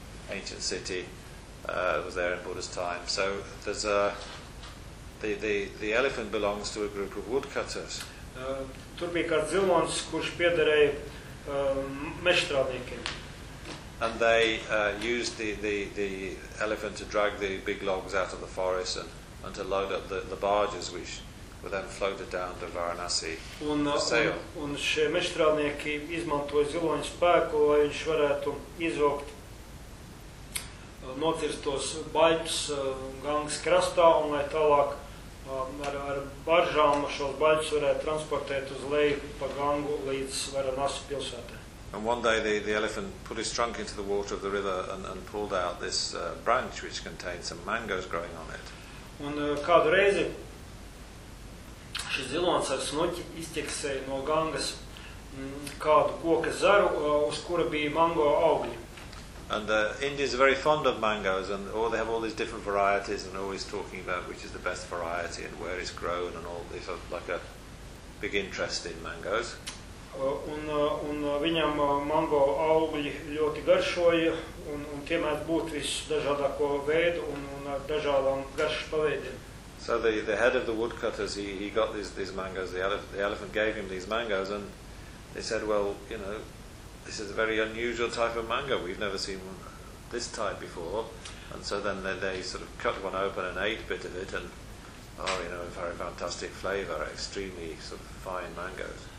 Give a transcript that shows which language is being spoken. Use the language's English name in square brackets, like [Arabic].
[English] Ancient city was there in Buddha's time. So there's the elephant belongs to a group of woodcutters. [Latvian] Tur bija kāds zilons, kurš piederēja mežstrādniekiem. [English] And they used the elephant to drag the big logs out of the forest and to load up the barges which were then floated down to Varanasi for sale. [Latvian] Un šie mežstrādnieki izmantoja ziloņu spēku, lai viņš varētu izvilkt nocirstos baļķus Ganges krastā, un lai tālāk ar baržām šos baļķus varētu transportēt uz leju pa Gangu līdz Varanasi pilsētē. [English] And one day the elephant put his trunk into the water of the river and pulled out this branch which contained some mangoes growing on it. [Latvian] Un kādu reizi šis zilons ar snuķi iztieksēja no Gangas kādu koka zaru, uz kura bija mango augļi. [English] And Indians are very fond of mangoes, and oh, they have all these different varieties and always talking about which is the best variety and where it's grown and all this, like a big interest in mangoes. [Latvian] Un viņam mango augļi ļoti garšoja, un tiemēr būt visu dažādāko veidu un ar dažādām garšu paveidiem. [English] So the head of the woodcutters, he got these mangoes, the elephant gave him these mangoes, and they said, well, you know, this is a very unusual type of mango, we've never seen one this type before. And so then they sort of cut one open and ate a bit of it, and oh, you know, a very fantastic flavor, extremely sort of fine mangoes.